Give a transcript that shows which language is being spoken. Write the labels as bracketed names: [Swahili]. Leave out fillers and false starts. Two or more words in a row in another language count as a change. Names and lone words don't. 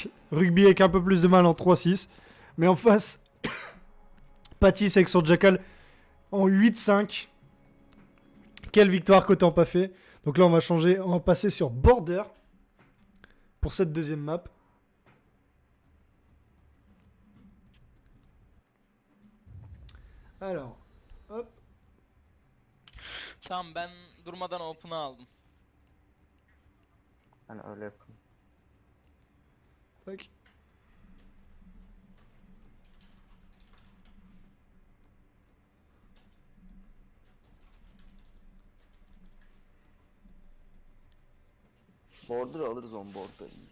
[French] Rugby avec un peu plus de mal en 3-6. Mais en face, Patis avec son Jackal en 8-5. Quelle victoire côté empaffé. Donc là on va changer, on va passer sur Border. Pour cette deuxième map. Alors, hop. [Turkish] Tamam ben durmadan open'ı aldım. Ben öyle yapayım. Tac. Border alırız on border.